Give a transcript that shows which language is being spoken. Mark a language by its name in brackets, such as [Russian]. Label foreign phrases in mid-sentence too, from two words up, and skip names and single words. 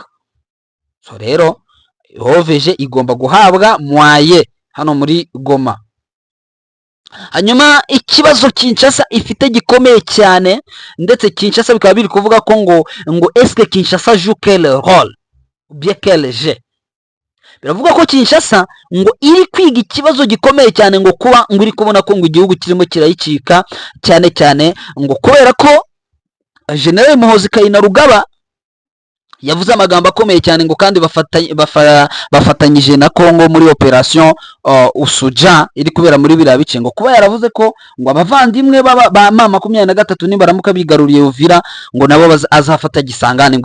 [Kinyarwanda] So rero OVG igomba guhabwa moyen hano muri Goma. Hanyuma ikibazo Kinshasa ifite gikomeye cyane, ndetse Kinshasa bikaba biri kuvuga ko ngo [French] est-ce que Kinshasa joue quel rôle ou bien quel jeu. [Kinyarwanda] Biravuga ko Kinshasa ngo iri kwiga ikibazo gikomeye cyane, ngo kuba ngo iri kubona ko ngo igihugu kirimo kirayicika cyane cyane, ngo kubera ko General Muhoozi Kainerugaba yavuze amagambo akomeye cyane, ngo kandi bafatanyije na Kongo muri operation Usuja iri kubera muri biriya bice, ngo kuba yaravuze ko ngo abavandimwe ba M23 nibaramuka bigaruriye Uvira ngo nabo azafata Gisangane.